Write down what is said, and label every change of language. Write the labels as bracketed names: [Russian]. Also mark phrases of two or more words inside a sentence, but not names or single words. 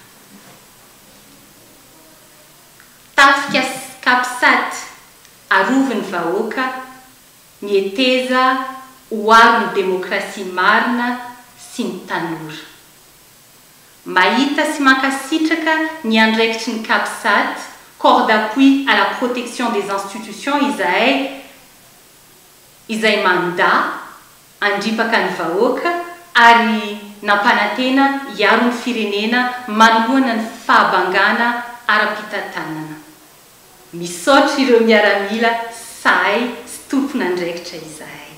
[Malagasy] Tafika kapisady aroviny vahoaka ny eteza ho aro ny demokrasia marina sy ny tanora. Mahita sy mankasitraka ny andraikitry ny kapisady [French] corps d'appui à la protection des institutions [Malagasy] izay mandat andripaka ny vahoaka ary nampanantena hiaro ny firenena manoloana ny fahabangana ara-pitantanana. Misaotra ireo miaramila sahay sy tompona andraikitra izahay.